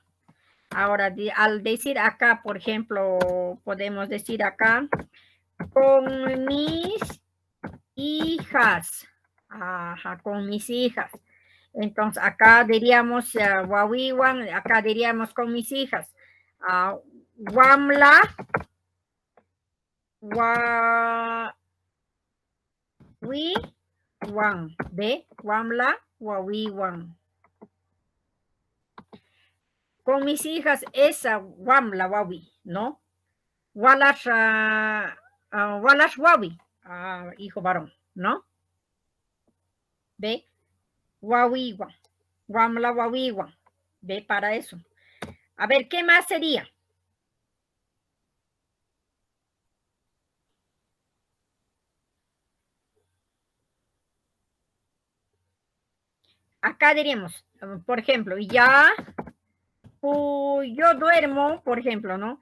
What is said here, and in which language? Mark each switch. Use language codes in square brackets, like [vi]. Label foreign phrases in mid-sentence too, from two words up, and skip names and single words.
[es] Ahora, al decir acá, por ejemplo, podemos decir acá, con mis hijas. Ajá, con mis hijas. Entonces, acá diríamos, wawiwan, acá diríamos con mis hijas. [qu] Wamla, wawiwan, ¿ve? Wamla, wawiwan. [es] Con mis hijas, esa [qu] wamla, wawi, [es] ¿no? [qu] Walash, wawi, [es] hijo varón, ¿no? [qu] ¿Ve? Wawiwan, wamla, wawiwan. ¿Ve? [es] Para eso. A ver, ¿qué más sería? Acá diríamos, por ejemplo, ya, yo duermo, por ejemplo, ¿no?